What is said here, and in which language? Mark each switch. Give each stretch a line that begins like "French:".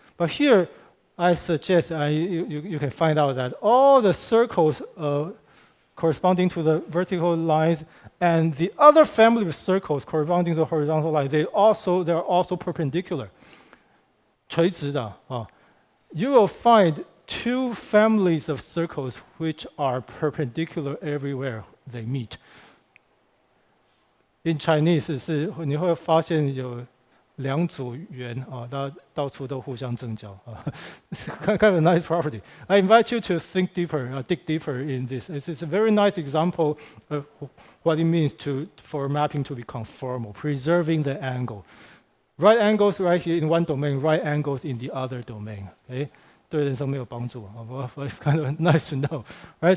English: But here, I suggest you can find out that all the circles corresponding to the vertical lines and the other family of circles corresponding to the horizontal lines, they're also perpendicular.
Chinese: 垂直的,
English: You will find two families of circles which are perpendicular everywhere they meet. In Chinese
Chinese: 是你会发现有两组圆到处都互相正交
English: kind of a nice property. I invite you to think deeper, dig deeper in this. It's a very nice example of what it means for mapping to be conformal, preserving the angle. Right angles right here in one domain, right angles in the other domain. Okay?
Chinese: 对人生没有帮助
English: but it's kind of nice to know. Right?